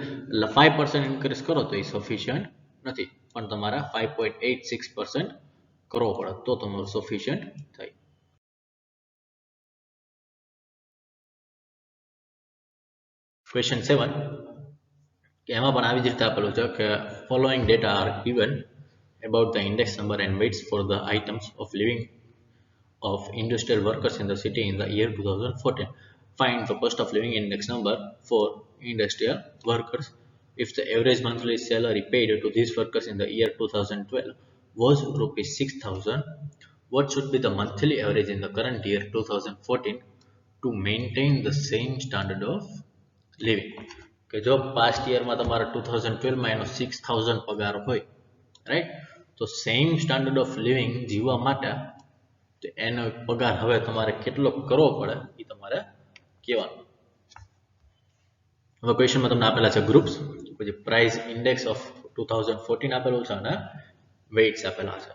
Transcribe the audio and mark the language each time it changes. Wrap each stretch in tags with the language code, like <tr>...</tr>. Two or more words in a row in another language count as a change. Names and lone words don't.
<gu>એટલે 5% ઇન્ક્રીઝ કરો તો એ સફિશિયન્ટ નથી, પણ તમારા 5.86% કરવો પડે તો તમારું સફિશિયન્ટ થાય. ક્વેશ્ચન 7 કે એમાં પણ આવી જ રીતે આપેલું છે કે</gu> <en>following data are given about the index number and weights for the items of living of industrial workers in the city in the year 2014. Find the cost of living index number for industrial workers if the average monthly salary paid to these workers in the year 2012 was rupees 6,000, what should be the monthly average in the current year 2014 to maintain the same standard of living?</en> <gu>કે જો</gu> <en>past year</en> <gu>માં તમારા 2012 માં એનો 6,000 પગાર હોય, રાઈટ, તો</gu> <en>same standard of living</en> <gu>જીવવા માટે તો એનો પગાર હવે તમારે કેટલો કરવો પડે એ તમારે કહેવાનું. હવે ક્વેશ્ચનમાં તમને આપેલા છે ગ્રુપ્સ, પછી</gu> <en>price index of 2014</en> <gu>આપેલું છે અને વેઇટ્સ આપેલા છે.</gu>